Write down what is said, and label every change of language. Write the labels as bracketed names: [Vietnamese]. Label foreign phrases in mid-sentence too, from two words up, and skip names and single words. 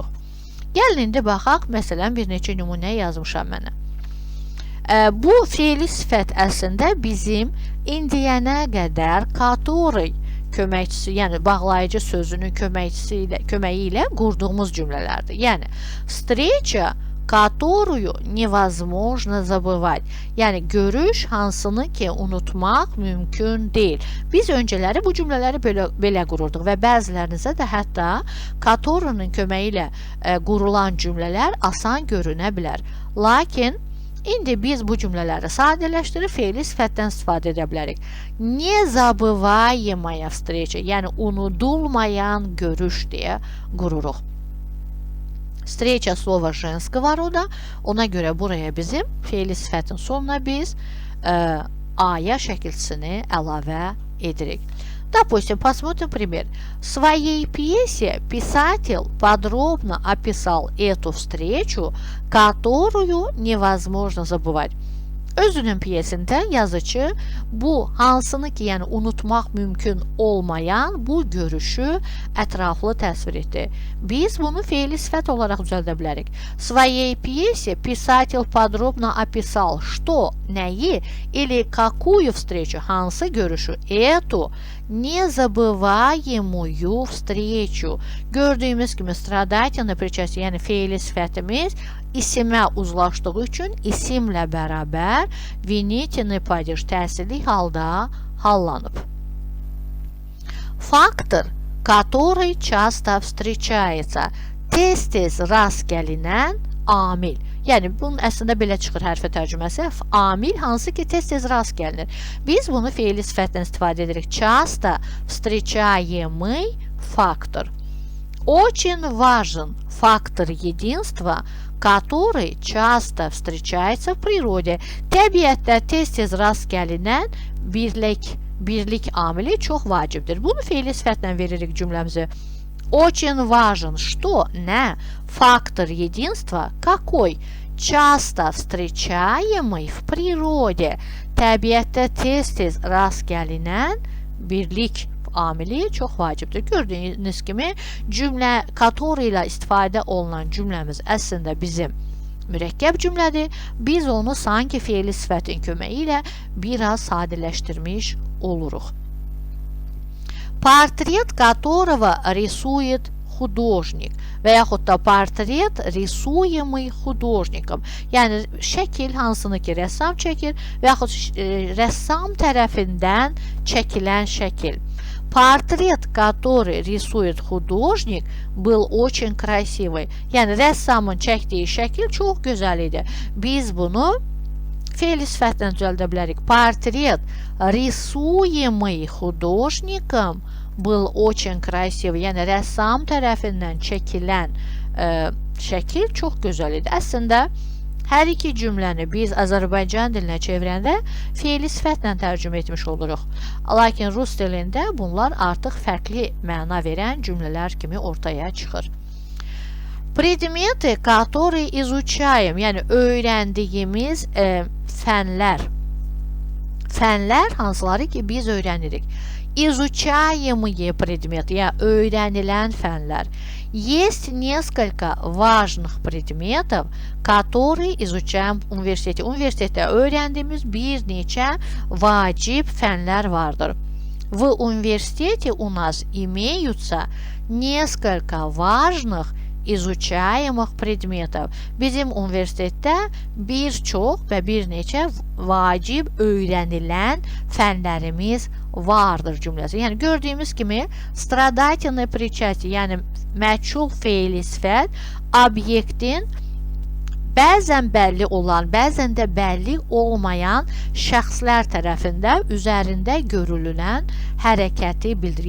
[Azerbaijani] Gəlin indi baxaq, məsələn, bir neçə nümunə yazmışam mənə. Bu feili sifət əslində bizim indiyənə qədər который köməkçisi, yəni bağlayıcı sözünün köməyi ilə qurduğumuz cümlələrdir. Yəni, [Russian] встреча которую невозможно забывать. [Azerbaijani] Yəni görüş hansını ki unutmaq mümkün deyil. Biz öncələri bu cümlələri belə qururduq və bəzilərinizə də hətta которunun köməyi ilə qurulan cümlələr asan görünə bilər. Lakin indi biz bu cümlələri sadələşdirib fe'li sifətdən istifadə edə bilərik. [Russian] Незабываемая встреча, [Azerbaijani] yəni unudulmayan görüş deyə qururuq. [Russian] Встреча slova женского рода. [Azerbaijani] Ona görə buraya bizim fe'li sifətin sonuna biz aya şəkilçisini əlavə edirik. [Russian] Допустим, посмотрим пример. В своей пьесе писатель подробно описал эту встречу, которую невозможно забывать. [Azerbaijani] Özünün piyesində yazıcı bu hansını ki, yəni unutmaq mümkün olmayan bu görüşü ətraflı təsvir etdi. Biz bunu fe'li sifət olaraq düzəldə bilərik. [Russian] В своей пьесе писатель подробно описал, что, nəyi, или какую встречу, [Azerbaijani] hansı görüşü, [Russian] эту незабываемую встречу. [Azerbaijani] Gördüyümüz kimi [Russian] stradательный причастие, [Azerbaijani] yəni fe'li sifətimiz isimə uzlaşdığı üçün isimlə bərabər [Russian] винительный падеж [Azerbaijani] təsirli halda hallanıb. [Russian] Фактор, который часто встречается, [Azerbaijani] tez-tez rast gəlinən amil. Yəni, bunun əslində belə çıxır hərfə tərcüməsi. Amil hansı ki, tez-tez rast gəlinir. Biz bunu fe'li sifətdən istifadə edirik. [Russian] Часто встречаемый фактор. Очень важен фактор единства, который часто встречается в природе. [Azerbaijani] Təbiətdə tez-tez rast gəlinən birlik amili çox vacibdir. Bunu fe'li sifətlə veririk cümləmizi. [Russian] Очень важен, что, nə, фактор единства, какой, часто встречаемый в природе. [Azerbaijani] Təbiətdə tez-tez rast gəlinən birlik amili çox vacibdir. Gördüyünüz kimi cümlə который ilə istifadə olunan cümləmiz əslində bizim mürəkkəb cümlədir. Biz onu sanki fe'li sifətin köməyi ilə biraz sadələşdirmiş oluruq. [Russian] Портрет которого рисует художник [Azerbaijani] və yaxud da [Russian] portret risuемый художником. [Azerbaijani] Yəni şəkil hansını ki rəssam çəkir və yaxud rəssam tərəfindən çəkilən şəkil. [Russian] Портрет, который рисует художник, был очень красивый. [Azerbaijani] Yəni rəssamın çəkdiyi şəkil çox gözəl idi. Biz bunu fe'li sifətdən düzəldə bilərik. [Russian] Портрет, рисуемый художником, был очень красивый. [Azerbaijani] Yəni rəssam tərəfindən çəkilən şəkil çox gözəl idi. Əslində hər iki cümləni biz Azərbaycan dilinə çevirəndə fe'li sifətlə tərcümə etmiş oluruq. Lakin rus dilində bunlar artıq fərqli məna verən cümlələr kimi ortaya çıxır. [Russian] Предметы, которые изучаем, [Azerbaijani] yəni öyrəndiyimiz fənlər. Fənlər hansıları ki biz öyrənirik. [Russian] Изучаемые предметы, [Azerbaijani] yəni öyrənilən fənlər. [Russian] Есть несколько важных предметов, которые изучаем в университете. [Azerbaijani] Universitetdə öyrəndiyimiz bir neçə vacib fənlər vardır. [Russian] В университете у нас имеются несколько важных изучаемых предметов. [Azerbaijani] Bizim universitetdə bir çox və bir neçə vacib öyrənilən fənlərimiz vardır cümləsi. Yəni gördüyümüz kimi [Russian] stradательное причастие, [Azerbaijani] yəni məchul fe'li sifət obyektin bəzən bəlli olan, bəzən də bəlli olmayan şəxslər tərəfindən üzərində görülən hərəkəti bildirir.